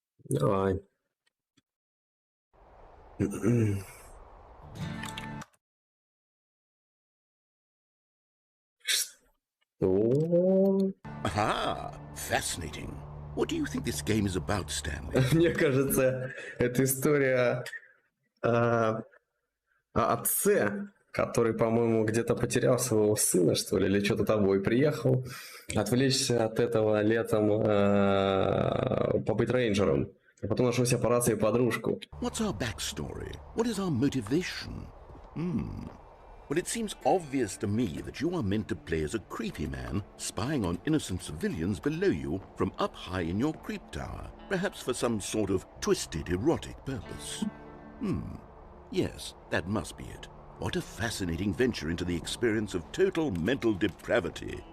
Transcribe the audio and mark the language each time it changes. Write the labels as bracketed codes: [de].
[ru] Давай. Что? [en] Aha, fascinating. What do you think this game is about, Stanley? [ru] Мне кажется, это история о отце, который, по-моему, где-то потерял своего сына, что ли, или что-то того, и приехал отвлечься от этого летом, побыть рейнджером. А потом нашел себе по рации подружку. [en] What's our backstory? What is our motivation? Well, it seems obvious to me that you are meant to play as a creepy man spying on innocent civilians below you from up high in your creep tower, perhaps for some sort of twisted erotic purpose. Yes, that must be it. What a fascinating venture into the experience of total mental depravity.